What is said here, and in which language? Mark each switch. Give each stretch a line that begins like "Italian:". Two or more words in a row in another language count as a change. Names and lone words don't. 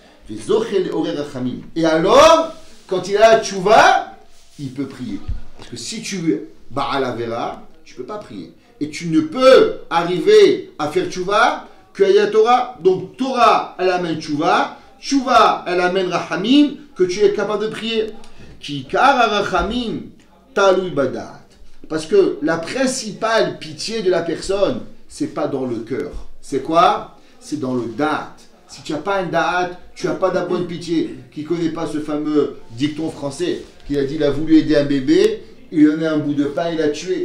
French: Et alors, quand il a la tchouva, il peut prier. Parce que si tu es
Hebrew: בעל עבירה,
French: tu ne peux pas prier. Et tu ne peux arriver à faire tchouva qu'il y a Torah. Donc Torah, elle amène tchouva. Tchouva, elle amène rachamim, que tu es capable de prier.
Hebrew: עיקר רחמים תלוי בדעת.
French: Parce que la principale pitié de la personne, c'est pas dans le cœur. C'est quoi? C'est dans le da'at. Si tu n'as pas un da'at, tu n'as pas de bonne pitié. Qui ne connaît pas ce fameux dicton français qui a dit il a voulu aider un bébé, il lui a donné un bout de pain, il l'a tué.